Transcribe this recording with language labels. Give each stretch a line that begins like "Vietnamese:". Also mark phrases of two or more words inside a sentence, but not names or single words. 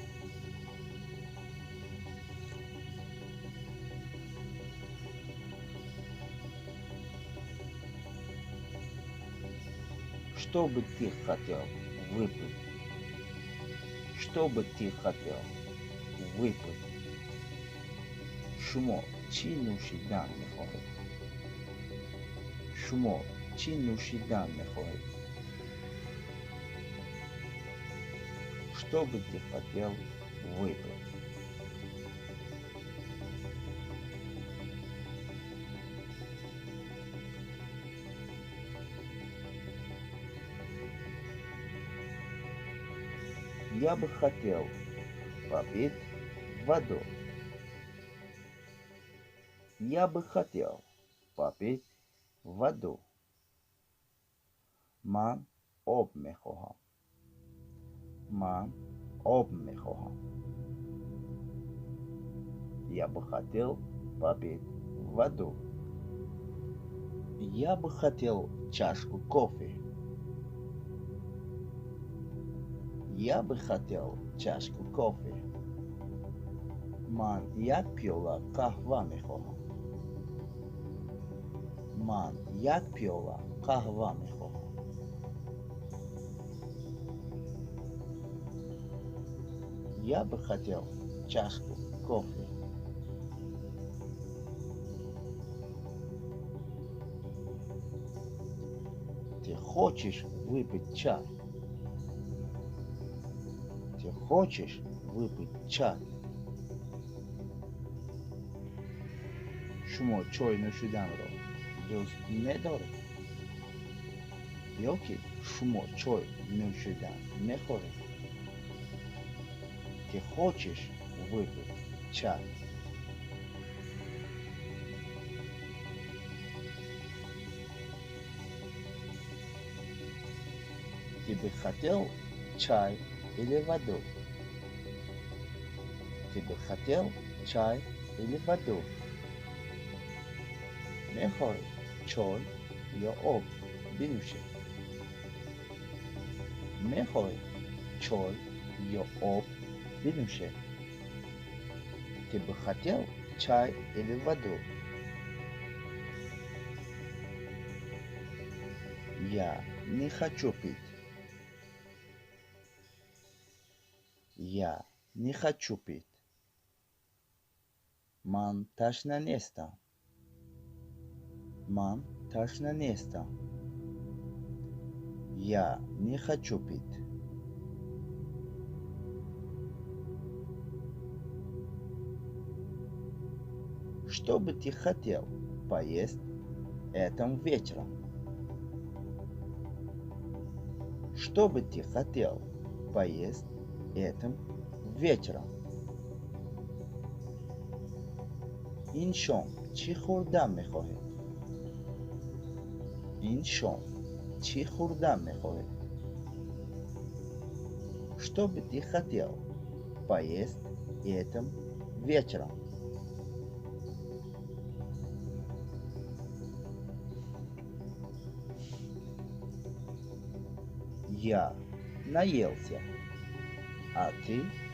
Russian: Что бы ты хотел выпить? Что бы ты хотел выпить?
Persian: شما چی نوشیدن میخواهید؟ شما چی نوشیدن میخواهید؟
Russian: Что бы ты хотел выпить? Я бы хотел попить воду. Я бы хотел попить воду.
Persian: من آب میخواهم. من آب میخواهم.
Russian: Я бы хотел попить воду. Я бы хотел чашку кофе. Я бы хотел чашку кофе.
Persian: من یک پیاله قهوه میخواهم. من یک پیاله قهوه میخواهم.
Russian: Я бы хотел чашку кофе. Ты хочешь выпить чай? Ты хочешь выпить чай?
Persian: شما چای نوشیدن را دوست ندارید؟ یا که شما چای نوشیدن میخورید؟
Russian: Ты хочешь выпить чай? Ты бы хотел чай или воду? Ты бы хотел чай или воду?
Persian: میخوای چای یا آب بنوشی؟ میخوای چای یا آب بنوشی؟
Russian: Ты бы хотел чай или воду? Я не хочу пить. Я не хочу пить.
Persian: من تشنه نیستم. من تشنه نیستم.
Russian: Я не хочу пить. Что бы ты хотел поесть этим вечером? Что бы ты хотел поесть этим вечером?
Persian: این شام چی خوردن میخواهید؟ این شام چی خوردن میخواهید؟
Russian: Что бы ты хотел поесть этим вечером? Я наелся, а ты?